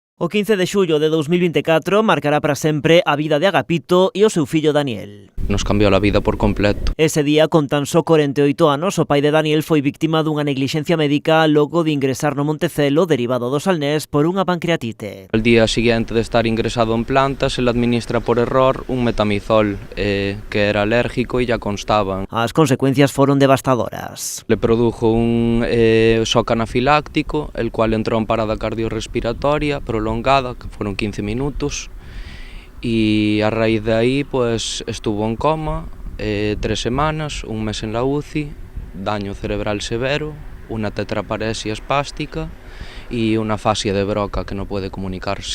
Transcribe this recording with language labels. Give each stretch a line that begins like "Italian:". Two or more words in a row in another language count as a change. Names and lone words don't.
Galician: O 15 de xullo de 2024 marcará para sempre a vida de Agapito e o seu fillo Daniel. Nos cambiou a vida por completo. Ese día, con tan só 48 anos, o pai de Daniel foi víctima dunha neglixencia médica logo de ingresar no Montecelo derivado do Salnés por unha pancreatite.
Spanish: El día siguiente de estar ingresado en planta se le administra por error un metamizol que era alérgico e ya constaban.
Galician: As consecuencias foron devastadoras.
Spanish: Le produjo un shock anafiláctico, el cual entró en parada cardiorrespiratoria prolongada, que fueron 15 minutos, y a raíz de ahí pues estuvo en coma 3 semanas, un mes en la UCI, daño cerebral severo, una tetraparesia espástica y una fascia de Broca que no puede comunicarse.